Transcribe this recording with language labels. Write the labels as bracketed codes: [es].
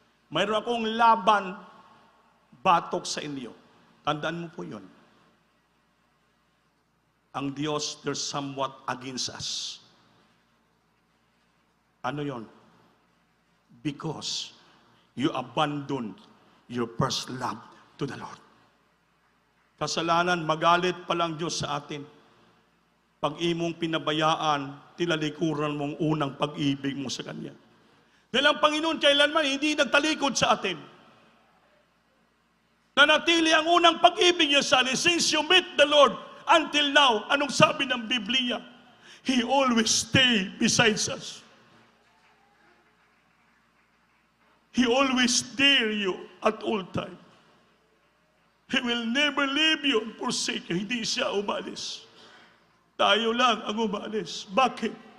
[tl] Mayroon akong laban, batok sa inyo. Tandaan mo po yun. Ang Diyos, [en] there's somewhat against us. [tl] Ano yon? [en] Because you abandoned your first love to the Lord. [tl] Kasalanan, magalit pa lang Diyos sa atin. Pag imong pinabayaan, tilalikuran mong unang pag-ibig mo sa Kanya. Dahil ang Panginoon kailanman hindi nagtalikod sa atin. Nanatili ang unang pag-ibig niya sa atin. [en] Since you met the Lord until now, [tl] anong sabi ng Biblia? [en] He always stay beside us. He always dare you at all time. He will never leave you and forsake you. [tl] Hindi siya umalis. Tayo lang ang umalis. Bakit?